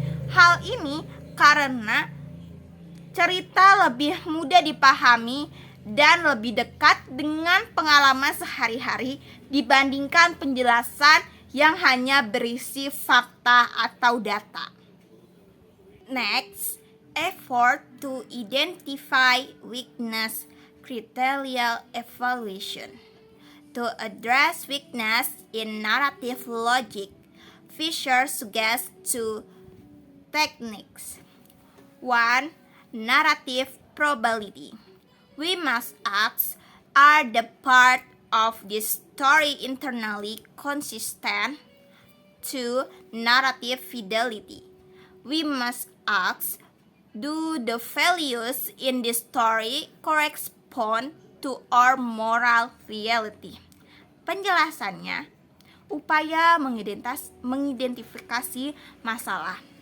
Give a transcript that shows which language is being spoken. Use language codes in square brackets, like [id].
[id] Hal ini karena cerita lebih mudah dipahami dan lebih dekat dengan pengalaman sehari-hari dibandingkan penjelasan yang hanya berisi fakta atau data. [en] Next, effort to identify weakness criteria evaluation. To address weakness in narrative logic, Fisher suggests two techniques. 1. Narrative probability. We must ask, are the part of this story internally consistent? 2. Narrative fidelity. We must ask, do the values in this story correspond to our moral reality? [id] Penjelasannya, upaya mengidentifikasi masalah.